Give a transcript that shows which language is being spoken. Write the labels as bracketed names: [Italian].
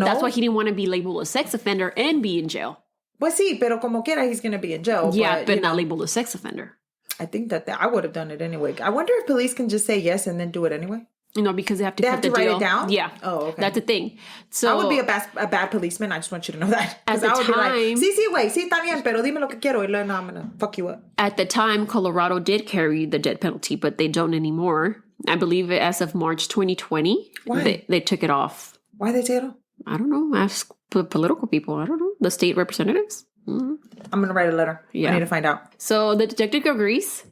[English] But that's why he didn't want to be labeled a sex offender and be in jail. [Spanish] Pues sí, pero como quiera, [English] he's going to be in jail. Yeah, but not labeled a sex offender. I think that I would have done it anyway. I wonder if police can just say yes and then do it anyway. Because they have to cut the deal. They have to write it down? Yeah. Oh, okay. That's the thing. So I would be a bad policeman. I just want you to know that. At the I would time... [Spanish] be like, sí, güey, sí, está bien, pero dime lo que quiero. Y luego, no, [English] I'm going to fuck you up. At the time, Colorado did carry the death penalty, but they don't anymore. I believe as of March 2020, they took it off. Why they take it off? I don't know. Ask political people. I don't know. The state representatives. Mm-hmm. I'm going to write a letter. Yeah. I need to find out. So the detective agrees.